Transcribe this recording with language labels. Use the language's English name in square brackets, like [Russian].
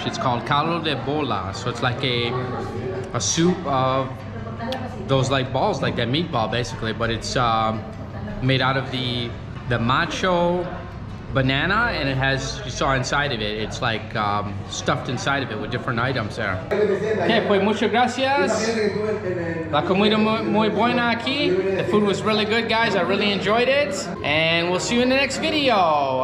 [English] It's called caldo de bolas. So it's like a soup of those like balls, like that meatball basically, but it's made out of the macho banana, and it has, you saw inside of it, it's like stuffed inside of it with different items there. [Spanish] Okay, pues muchas gracias. La comida muy buena aquí. [English] The food was really good, guys. I really enjoyed it. And we'll see you in the next video.